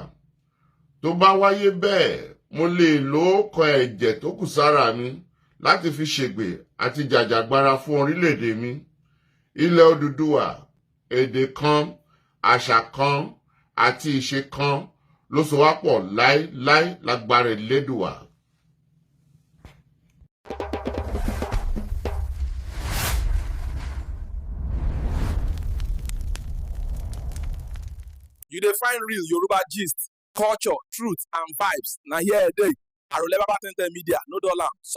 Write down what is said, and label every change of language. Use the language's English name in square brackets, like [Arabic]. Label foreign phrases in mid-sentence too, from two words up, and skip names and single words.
[Yoruba] Tó bá wáyé bẹ́ẹ̀, mo lè lo ọkàn ẹ̀jẹ̀ tó kù sára mi láti fi ṣègbè àti jàjàgbara fún orílẹ̀-èdè mi. Ilẹ̀ Odùduwà, èdè kan, àṣà kan àti ìṣe kan ló so wá pọ̀ láéláé lágbára Elédùà. [Nigerian Pidgin] You dey find real Yoruba gist, culture, truth and vibes. Na here e dey. Arole Baba Media, no dollar.